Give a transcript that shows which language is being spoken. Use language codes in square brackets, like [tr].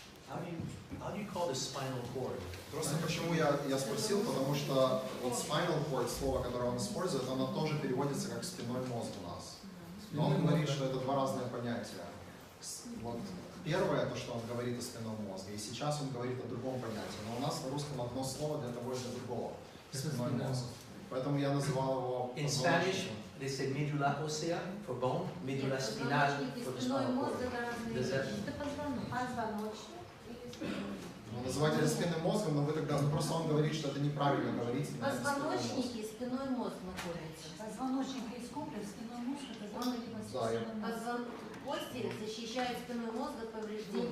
[en] How do you call the spinal cord? [ru] Просто почему я спросил, потому что вот spinal cord, слово, которое он использует, оно тоже переводится как спинной мозг у нас. Но он говорит, что это два разных понятия. Вот первое, то, что он говорит о спинном мозге, и сейчас он говорит о другом понятии. Но у нас на русском одно слово для того и для другого. Спинной мозг. Поэтому я называл его [en] In Spanish, they say medulla ossea for bone, medulla spinal for the spinal cord. Does that- [ru] Ну, называть это спинным мозгом, но вы тогда просто он говорит, что это неправильно говорить. Позвоночник и спинной мозг находятся. Позвоночник есть комплекс, спинной мозг, это Да, Кости защищают спинной мозг от повреждений.